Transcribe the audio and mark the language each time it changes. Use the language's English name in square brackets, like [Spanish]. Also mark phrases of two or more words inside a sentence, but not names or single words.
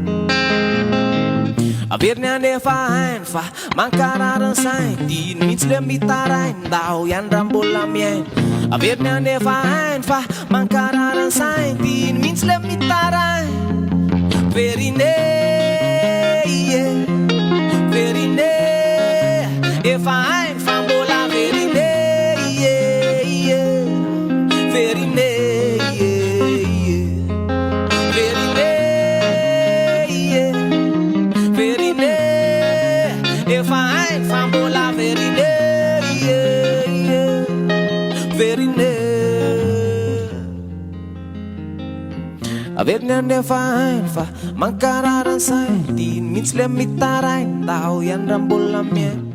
[Malagasy] Averiny anefa hainy fa mankarary sainy, diny mihitsy le mitarainy ndao ihany raha mbola miainy. Averiny anefa hainy fa mankarary sainy, diny mihitsy le mitarainy. Verine, yeah, verine, efa hainy fa mbola verine, [English] yeah, yeah, verine, yeah, yeah, verine, yeah, [Malagasy] verine, efa hainy fa mbola verine, [English] yeah, yeah, [Malagasy] verine. Averiny anefa hainy fa mankarary sainy, diny mihitsy le mitarainy ndao ihany raha mbola miainy.